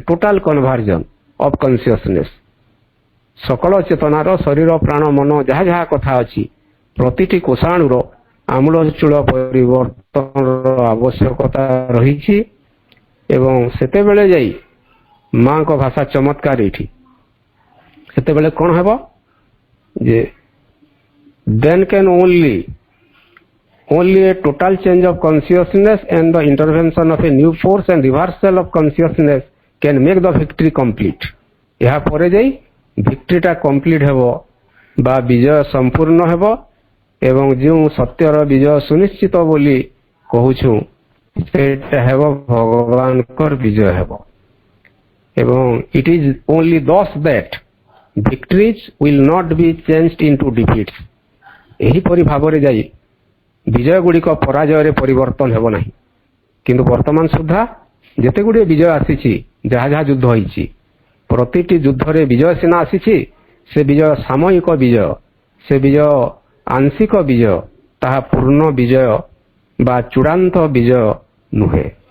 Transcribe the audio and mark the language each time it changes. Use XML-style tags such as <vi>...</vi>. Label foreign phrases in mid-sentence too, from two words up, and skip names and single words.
<en>total conversion of consciousness,</en> <or>ସକଳ ଚେତନାର ଶରୀର ପ୍ରାଣ ମନ ଯାହା ଯାହା କଥା ଅଛି ପ୍ରତିଟି କୋଷାଣୁର ଆମୂଳଚୂଳ ପରିବର୍ତ୍ତନର ଆବଶ୍ୟକତା ରହିଛି। ଏବଂ ସେତେବେଳେ ଯାଇ ମାଙ୍କ ଭାଷା ଚମତ୍କାର ଏଇଠି, ସେତେବେଳେ କ'ଣ ହେବ ଯେ</or> <en>then can only a total change of consciousness and the intervention of a new force and reversal of consciousness can make the victory complete।</en> <or>ଏହା ପରେ ଯାଇ</or> <en>victoryଟା complete</en> <or>ହେବ ବା ବିଜୟ ସମ୍ପୂର୍ଣ୍ଣ ହେବ ଏବଂ ଯେଉଁ ସତ୍ୟର ବିଜୟ ସୁନିଶ୍ଚିତ ବୋଲି କହୁଛୁ ସେଇଟା ହେବ ଭଗବାନଙ୍କର ବିଜୟ ହେବ।</or> <en>ଏବଂ it is only thus that victories will not be changed into defeats।</en> <or>ଏହିପରି ଭାବରେ ଯାଇ ବିଜୟ ଗୁଡ଼ିକ ପରାଜୟରେ ପରିବର୍ତ୍ତନ ହେବ ନାହିଁ। କିନ୍ତୁ ବର୍ତ୍ତମାନ ସୁଦ୍ଧା ଯେତେ ଗୁଡ଼ିଏ ବିଜୟ ଆସିଛି, ଯାହା ଯାହା ଯୁଦ୍ଧ ହୋଇଛି, ପ୍ରତିଟି ଯୁଦ୍ଧରେ ବିଜୟ ସିନା ଆସିଛି, ସେ ବିଜୟ ସାମୟିକ ବିଜୟ, ସେ ବିଜୟ ଆଂଶିକ ବିଜୟ, ତାହା ପୂର୍ଣ୍ଣ ବିଜୟ ବା ଚୂଡ଼ାନ୍ତ ବିଜୟ ନୁହେଁ।</or>